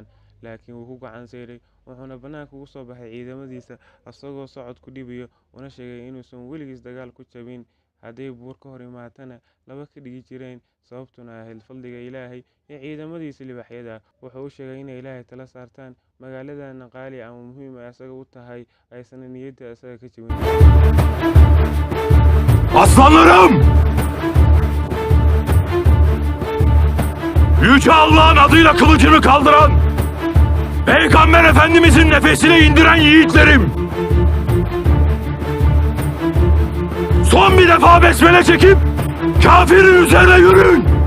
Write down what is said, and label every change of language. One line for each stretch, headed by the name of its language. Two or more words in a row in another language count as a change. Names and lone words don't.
Somali: Laakiin wuu ku gacan sayray, wuxuuna bannaanka uga soo baxay ciidamadiisa asagoo socod ku dhibayo, una sheegay inuusan weligiis dagaal ku jabin, hadday buur ka hor imaatana laba ka dhigi jireen, sababtuna ahayd fadliga Ilaahay iyo ciidamadiisa libaaxyada ah. Wuxuu u sheegay inay Ilaahay tala saartaan, magaaladana qaali ama muhiim ay asaga u tahay, aysan niyadda asaga ka jabin.
Turkish: Aslanlarım! Yüce Allah'ın adıyla kılıcını kaldıran, Peygamber Efendimizin nefesini indiren yiğitlerim! Son bir defa besmele çekip kafirin üzerine yürüyün!